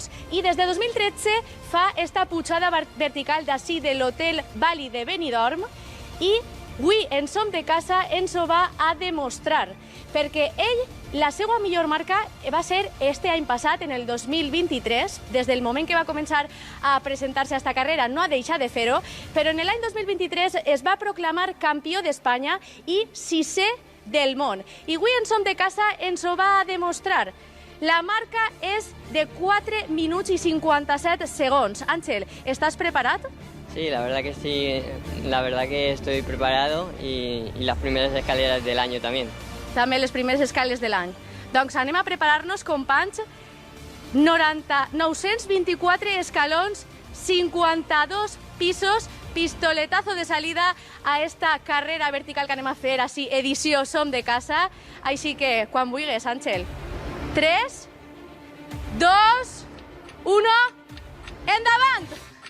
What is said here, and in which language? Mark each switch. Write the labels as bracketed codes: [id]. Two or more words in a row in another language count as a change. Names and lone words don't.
[ca] I des de 2013 fa esta pujada vertical d'ací de l'hotel Valley de Benidorm i avui en Som de Casa ens ho va a demostrar, perquè ell, la seva millor marca va ser este any passat, en el 2023, des del moment que va començar a presentar-se a esta carrera, no ha deixat de fer-ho, però en l'any 2023 es va proclamar campió d'Espanya i 6è del món. I avui en Som de Casa ens ho va a demostrar. La marca és de 4 minuts i 57 segons. Àngel, estàs preparat? [es] Sí, la verdad que sí, la verdad que estoy preparado y las primeras escaleras del año también. [ca] També les primeres escales de l'any. Doncs anem a preparar-nos, companys. 924 escalons, 52 pisos, [es] pistoletazo de salida a esta carrera vertical [ca] que anem a fer, així, edició Som de Casa. Així que, quan vulguis, Àngel. 3, 2, 1, endavant!